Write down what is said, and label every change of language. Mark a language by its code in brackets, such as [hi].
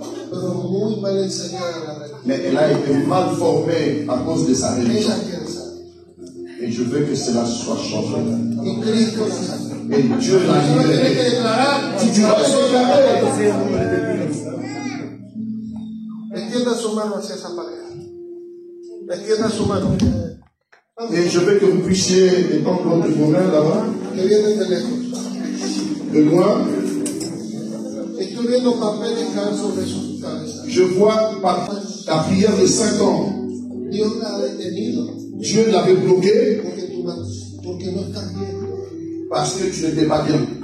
[es] Pero muy mal enseñada la religión. [fr] mais elle a été mal formée à cause de sa religion. [es] Ella piensa. [fr] Et je veux que cela soit changé. [es] Y Cristo la sacó. [fr] Et Dieu l'a [es] Solo tienes que [fr] libéré. [es] declarar. [fr] Tu dois déclarer. [es] Extienda su mano hacia esa pareja. Extienda su mano. [fr] Et je veux que vous puissiez étendre votre main là-bas, [es] Que vienen de lejos. [fr] de loin. [es] Estoy viendo papeles caer sobre su cabeza. [fr] Je vois par la prière de 5 ans, [es] Dios la ha detenido [fr] Dieu l'avait bloqué [es] porque no estás bien. [fr] parce que tu n'étais pas bien.